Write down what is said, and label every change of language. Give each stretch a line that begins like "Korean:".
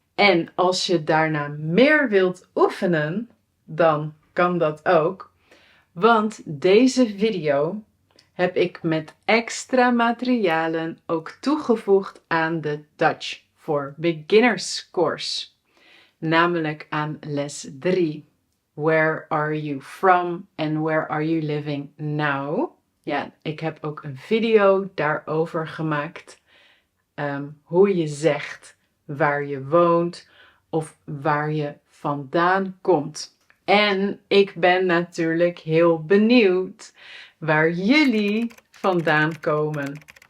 Dutch: En als je daarna meer wilt oefenen, dan kan dat ook. Want deze video heb ik met extra materialen ook toegevoegd aan de Dutch for Beginners course. Namelijk aan les 3.
English: Where are you from and where are you living now?
Dutch: Ja, ik heb ook een video daarover gemaakt. Hoe je zegt waar je woont of waar je vandaan komt. En ik ben natuurlijk heel benieuwd waar jullie vandaan komen.